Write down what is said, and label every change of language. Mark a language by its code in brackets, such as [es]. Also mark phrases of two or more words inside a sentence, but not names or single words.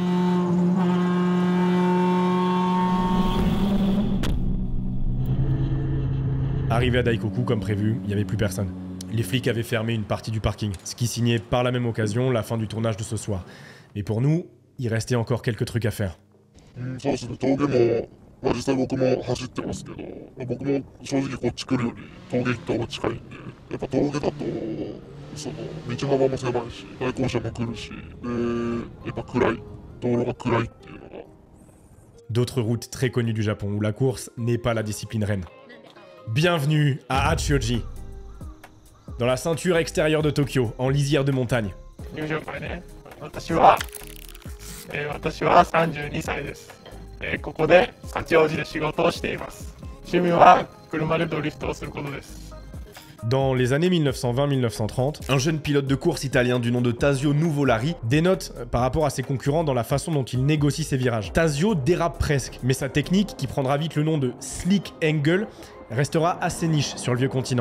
[fr] Arrivé à Daikoku, comme prévu, il n'y avait plus personne. Les flics avaient fermé une partie du parking, ce qui signait par la même occasion la fin du tournage de ce soir. Mais pour nous, il restait encore quelques trucs à faire. [ja] そうですね、峠も、実際僕も走ってますけど、僕も正直こっち来るより峠行った方が近いんで、やっぱ峠だとその道幅も狭いし、対向車も来るし、でやっぱ暗い、道路が暗いっていうのが。 [fr] D'autres routes très connues du Japon où la course n'est pas la discipline reine. Bienvenue à Hachioji, dans la ceinture extérieure de Tokyo, en lisière de montagne. [ja] 私は32歳です。ここで八王子で仕事をしています。趣味は車でドリフトをすることです。 [fr] Dans les années 1920-1930, un jeune pilote de course italien du nom de Tazio Nuvolari dénote par rapport à ses concurrents dans la façon dont il négocie ses virages. Tazio dérape presque, mais sa technique, qui prendra vite le nom de [en] Slick Angle, [fr] restera assez niche sur le vieux continent.